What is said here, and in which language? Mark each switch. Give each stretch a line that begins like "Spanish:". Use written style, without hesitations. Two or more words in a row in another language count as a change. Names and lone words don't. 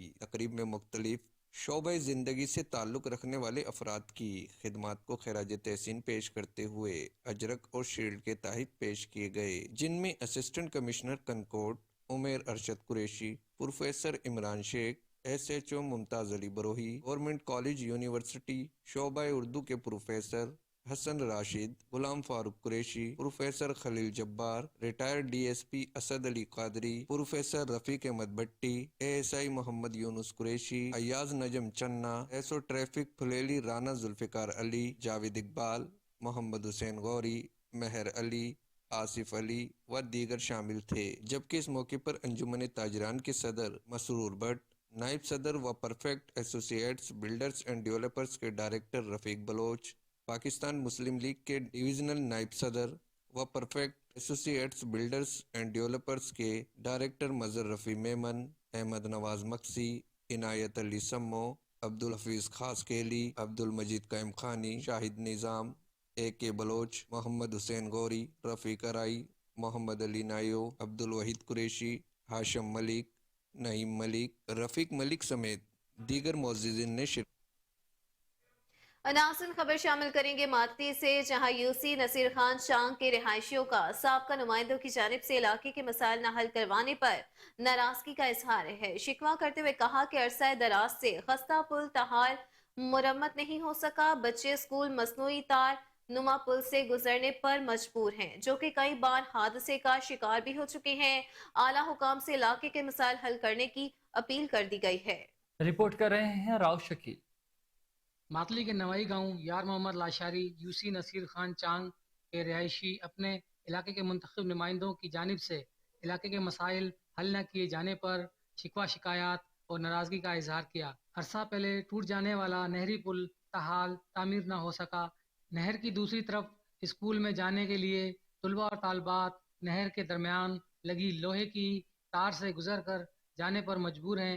Urdu: تقریب میں مختلف شعبہ زندگی سے تعلق رکھنے والے افراد کی خدمات کو خراج تحسین پیش کرتے ہوئے اجرک اور شیلڈ کے تحفے پیش کیے گئے، جن میں
English: Assistant Commissioner
Urdu: کنکوٹ عمیر ارشد قریشی، پروفیسر عمران شیخ، SHO ممتاز علی بروہی، گورنمنٹ کالج یونیورسٹی شعبہ اردو کے پروفیسر حسن راشد، غلام فاروق قریشی، پروفیسر خلیل جبار,
English: Retired DSP
Urdu: اسد علی قادری، پروفیسر رفیق احمد بھٹی، ASI محمد یونس قریشی، ایاز نجم چنا,
English: SO Traffic
Urdu: پھلیلی رانا ذوالفقار علی، جاوید اقبال، محمد حسین غوری، مہر علی، آصف علی و دیگر شامل تھے. جبکہ اس موقع پر انجمن تاجران کے صدر مسرور بھٹ، نائب صدر و پرفیکٹ ایسوسی ایٹس بلڈرز اینڈ ڈیولپرز کے ڈائریکٹر رفیق بلوچ، پاکستان مسلم لیگ کے ڈویژنل نائب صدر و پرفیکٹ ایسوسی ایٹس بلڈرز اینڈ ڈیولپرز کے ڈائریکٹر مجر رفیع میمن، احمد نواز مکسی، عنایت علی سمو، عبدالحفیظ خاص کیلی، عبدالمجید قائم خانی، شاہد نظام، AK بلوچ، محمد حسین غوری، رفیق کرائی، محمد علی نایو، عبدالوحید قریشی، ہاشم ملک، نعیم ملک، رفیق ملک سمیت دیگر معززین نے شرکت. اناسن خبر شامل کریں گے ماتی سے، جہاں یو سی نصیر خان چانگ کے رہائشیوں کا سابقہ نمائندوں کی جانب سے علاقے کے مسائل نہ حل کروانے پر ناراضگی کا اظہار ہے. شکوہ کرتے ہوئے کہا کہ عرصہ دراز سے خستہ پل تہار مرمت نہیں ہو سکا. بچے اسکول مصنوعی تار نما پل سے گزرنے پر مجبور ہیں، جو کہ کئی بار حادثے کا شکار بھی ہو چکے ہیں. اعلیٰ حکام سے علاقے کے مسائل حل کرنے کی اپیل کر دی گئی ہے. رپورٹ کر رہے ہیں راؤ شکیل. ماتلی کے نوائی گاؤں یار محمد لاشاری یو سی نصیر خان چانگ کے رہائشی اپنے علاقے کے منتخب نمائندوں کی جانب سے علاقے کے مسائل حل نہ کیے جانے پر شکوہ شکایت اور ناراضگی کا اظہار کیا. عرصہ پہلے ٹوٹ جانے والا نہری پل تاحال تعمیر نہ ہو سکا. نہر کی دوسری طرف اسکول میں جانے کے لیے طلبہ اور طالبات نہر کے درمیان لگی لوہے کی تار سے گزر کر جانے پر مجبور ہیں.